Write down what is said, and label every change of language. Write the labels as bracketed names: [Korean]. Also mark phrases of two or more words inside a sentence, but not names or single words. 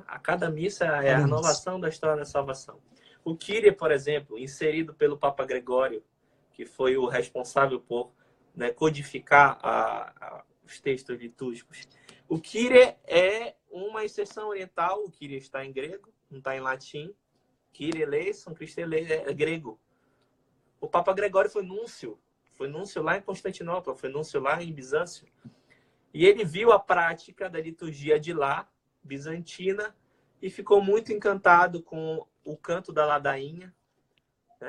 [Portuguese] A cada missa é a renovação da história da salvação. O Kyrie, por exemplo, inserido pelo Papa Gregório, que foi o responsável por, né, codificar os textos litúrgicos. O Kyrie é uma exceção oriental. O Kyrie está em grego, não está em latim. [Greek] Κύριε ἐλέησον, Χριστὲ ἐλέησον, [Portuguese] é grego. O Papa Gregório foi núncio lá em Constantinopla, foi núncio lá em Bizâncio. E ele viu a prática da liturgia de lá, bizantina, e ficou muito encantado com o canto da ladainha, né?